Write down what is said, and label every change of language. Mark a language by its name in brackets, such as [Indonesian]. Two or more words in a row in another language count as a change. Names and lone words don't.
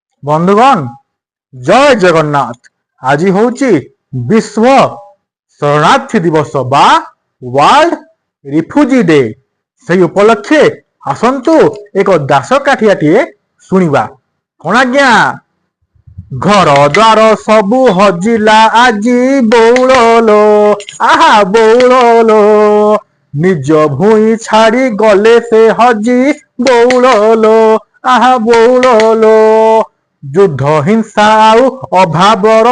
[Odia] ବନ୍ଧୁଗଣ ଜୟ ଜଗନ୍ନାଥ। ଆଜି ହଚ୍ଛେ ବିଶ୍ୱ ଶରଣାର୍ଥୀ ଦିବସ ବା [English] World Refugee Day. [Odia] ସେଇ ଉପଲକ୍ଷେ ଆସନ୍ତୁ ଏକ ଦାସକାଠିଆଟିଏ ଶୁଣିବା। କଣ ଆଜ୍ଞା? ଘର ଦ୍ୱାର ସବୁ ହଜିଲା ଆଜି ବଉଳଲୋ, ଆହା ବଉଳଲୋ, ନିଜ ଭୂଇଁ ଛାଡି ଗଲେ ସେ ହଜି ବଉଳଲୋ, ଆହା ବଉଳଲୋ, ଯୁଦ୍ଧ ହିଂସା ଆଉ ଅଭାବର